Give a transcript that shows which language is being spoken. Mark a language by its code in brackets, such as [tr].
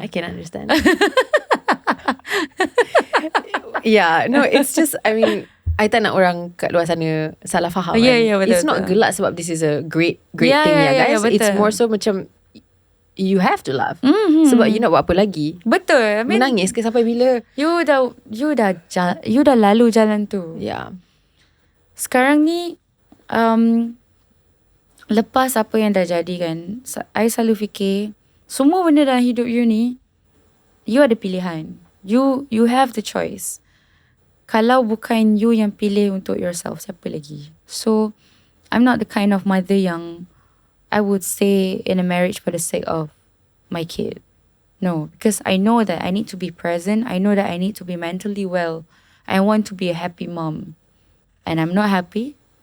[en] I can understand. Yeah, no, it's just, I mean, I [ms] tak nak orang kat luar sana salah faham. Yeah, betul. [en] It's not [ms] gelak sebab [en] this is a great thing, guys. [ms] Betul. [en] It's more so macam you have to laugh. [ms] Sebab you nak buat apa lagi? [en] Betul. I mean, [ms] menangis ke sampai bila? You dah lalu jalan tu. [en] Yeah. [ms] Sekarang ni lepas apa yang dah jadi kan, I selalu fikir semua benda dalam hidup you ni, you ada pilihan. [en] You have the choice. [ms] kalau bukan you yang pilih untuk yourself, siapa lagi? [en] So I'm not the kind of mother yang I would stay in a marriage for the sake of my kid. No, because I know that I need to be present. I know that I need to be mentally well. I want to be a happy mom. And I'm not happy.